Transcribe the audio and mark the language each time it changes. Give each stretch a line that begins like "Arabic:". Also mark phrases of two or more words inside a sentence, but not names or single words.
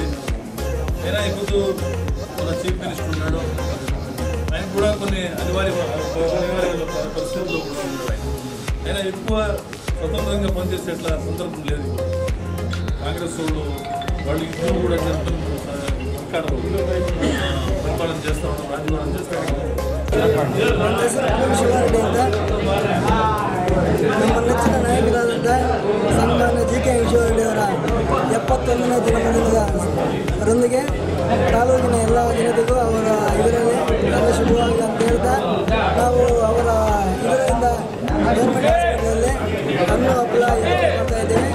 Telugu: అయినా ఇప్పుడు మన
English: chief minister
Telugu: ఉన్నాడు, ఆయన కూడా కొన్ని అనివార్య పరిస్థితుల్లో కూడా ఉన్నాడు. అయినా ఎక్కువ స్వతంత్రంగా పనిచేసేట్లా సందర్భం లేదు. కాంగ్రెస్ వాళ్ళు ఇద్దరు కూడా జరుపుకుని సర్కారు పరిపాలన చేస్తూ ఉన్నాం, రాజీనామా చేస్తూ ఉన్నాం.
Kannada: ನಮ್ಮ ನೆಚ್ಚಿನ ನಾಯಕರಾದಂಥ ಸನ್ಮಾನ್ಯ ಜಿ ಕೆ ಈಶ್ವರರೆಡ್ಡಿ ಅವರ 71ನೇ ಜನ್ಮದಿನದೊಂದಿಗೆ ತಾಲೂಕಿನ ಎಲ್ಲ ಜನತೆಗೂ ಅವರ ಇದರಲ್ಲಿ ಎಲ್ಲ ಶುಭವಾಗಿದೆ ಅಂತ ಹೇಳ್ತಾ ನಾವು ಅವರ ಇದರಿಂದ
English: government hospitalalli
Kannada: ಹಣ್ಣು ಹಪ್ಪಳ ಮಾಡ್ತಾ ಇದ್ದೇವೆ.